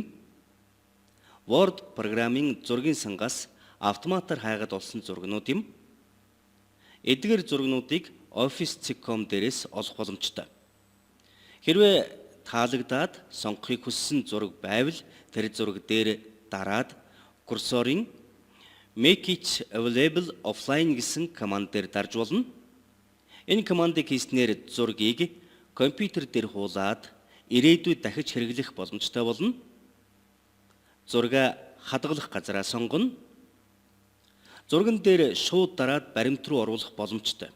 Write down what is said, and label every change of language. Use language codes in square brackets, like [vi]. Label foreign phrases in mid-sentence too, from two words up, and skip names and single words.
[mn] Word программын зургийн сангаас автоматар хайгаад олсон зургнууд юм. Эдгээр зургнуудыг Office Zcom дээрээс олох боломжтой. Хэрвээ таалагдаад сонгохыг хүссэн зураг байвал тэр зураг дээр дараад курсорын [en] Make it available offline [mn] гэсэн команд дээр дарж болно. Энэ командыг хийснээр зургийг компьютер дээр хуулаад ирээдүйд дахиж хэрэглэх боломжтой болно. Зурга хадгалах газараа сонгоно. Зурган дээр шууд дараад баримт руу оруулах боломжтой.